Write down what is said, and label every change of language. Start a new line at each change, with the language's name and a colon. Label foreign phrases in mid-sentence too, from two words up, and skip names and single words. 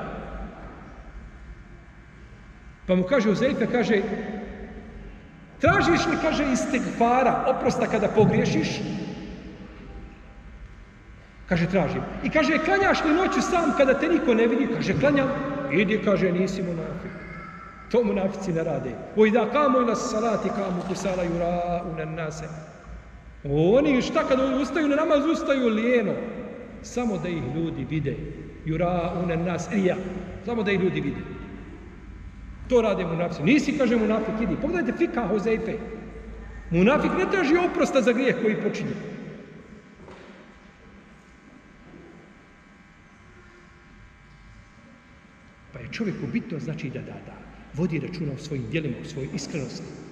Bosnian: Pa mu kaže Huzeife, kaže, tražiš li, kaže, istigfara, oprosta kada pogriješiš? Kaže, tražim. I kaže, klanjaš li noću sam kada te niko ne vidi? Kaže, klanjam. Idi, kaže, nisi munafik. To munafici ne rade.
Arabic: وَإِذَا قَامُوا إِلَى الصَّلَاةِ قَامُوا كُسَالَى يُرَاءُونَ النَّاسَ.
Bosnian: Oni šta kada ustaju na namaz, ustaju lijeno. Samo da ih ljudi vide.
Arabic: يُرَاءُونَ النَّاسَ.
Bosnian: Rija. Samo da ih ljudi vide. To rade munafici. Nisi, kaže, munafik, idi. Pogledajte fika Huzeife. Munafik ne traži oprosta za grijeh koji počinje. Pa je čovjeku bitno, znači da vodi računa o svojim djelima, o svojoj iskrenosti.